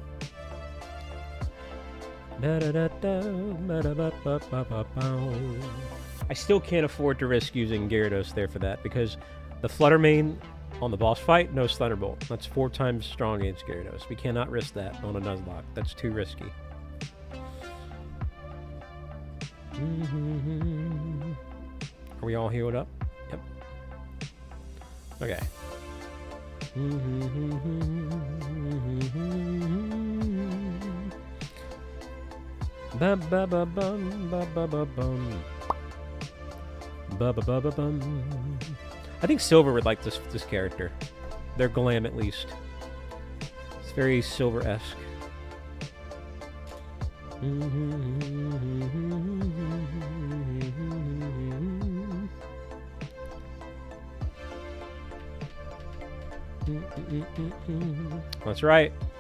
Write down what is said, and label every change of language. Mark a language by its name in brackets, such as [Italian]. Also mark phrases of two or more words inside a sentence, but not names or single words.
[English] I still can't afford to risk using Gyarados there for that, because the Flutter Mane on the boss fight, no Thunderbolt. That's 4 times strong against Gyarados. We cannot risk that on a Nuzlocke. That's too risky. Are we all healed up? Yep. Okay. Ba ba ba bum ba ba ba bum ba ba ba ba bum. I think Silver would like this character. Their glam, at least. It's very Silver-esque. That's right.